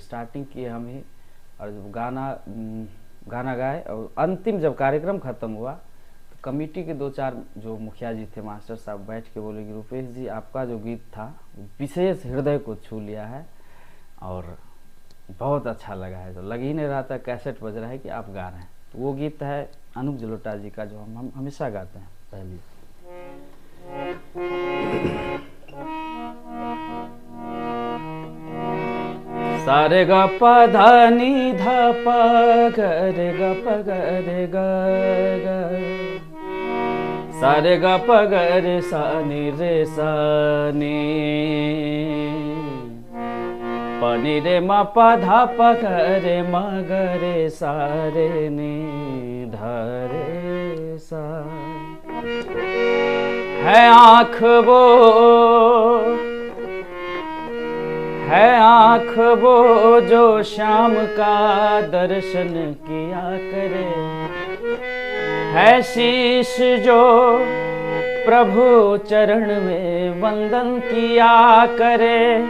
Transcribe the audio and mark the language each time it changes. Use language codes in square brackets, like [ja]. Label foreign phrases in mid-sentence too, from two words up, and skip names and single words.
[hi] स्टार्टिंग किए हम ही, और जब गाना गाए और अंतिम जब कार्यक्रम ख़त्म हुआ तो कमेटी के 2-4 जो मुखिया जी थे, मास्टर साहब, बैठ के बोले कि रुपेश जी आपका जो गीत था विशेष हृदय को छू लिया है और बहुत अच्छा लगा है। तो लग ही नहीं रहा था, कैसेट बज रहा है कि आप गा रहे हैं। तो वो गीत है अनूप जलोटा जी का, जो हम हमेशा गाते हैं पहली। सारे ग प ध नि ध प ग रे ग प ग रे ग ग, सारे ग प ग रे सा नि रे सा नि, प नि रे म प ध प ग रे म ग रे सा रे नि ध रे सा। है आँख वो, है आँख वो जो श्याम का दर्शन किया करे, है शीश जो प्रभु चरण में वंदन किया करे।